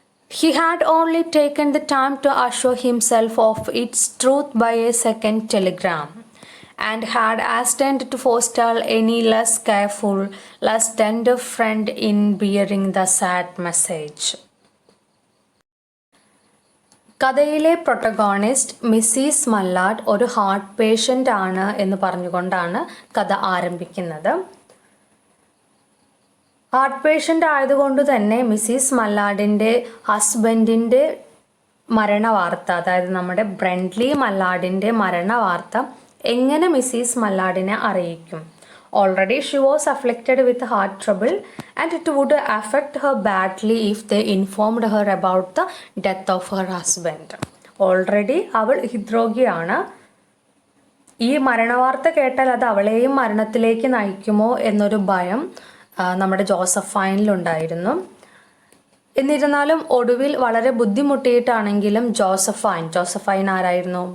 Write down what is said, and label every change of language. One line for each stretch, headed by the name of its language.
English: He had only taken the time to assure himself of its truth by a second telegram, and had hastened to forestall any less careful, less tender friend in bearing the sad message.
Malayalam: കഥയിലെ protagonist Mrs മല്ലാഡ് ഒരു heart patient ആണ് എന്ന് പറഞ്ഞുകൊണ്ടാണ് കഥ ആരംഭിക്കുന്നത്. Heart patient ആയതുകൊണ്ട് തന്നെ Mrs മല്ലാഡിൻ്റെ ഹസ്ബൻഡിൻ്റെ മരണവാർത്ത, അതായത് നമ്മുടെ ബ്രൻഡ്ലി മല്ലാഡിൻ്റെ മരണവാർത്ത എങ്ങനെ മിസ്സിസ് മല്ലാഡിനെ അറിയിക്കും?
English: Already she was afflicted with heart trouble and it would affect her badly if they informed her about the death of her husband.
Malayalam: Already അവൾ ഹൃദ്രോഗിയാണ്. ഈ മരണവാർത്ത കേട്ടാൽ അത് അവളെയും മരണത്തിലേക്ക് നയിക്കുമോ എന്നൊരു ഭയം നമ്മുടെ ജോസഫൈനിലുണ്ടായിരുന്നു. എന്നിരുന്നാലും ഒടുവിൽ വളരെ ബുദ്ധിമുട്ടിയിട്ടാണെങ്കിലും ജോസഫൈൻ ആരായിരുന്നു?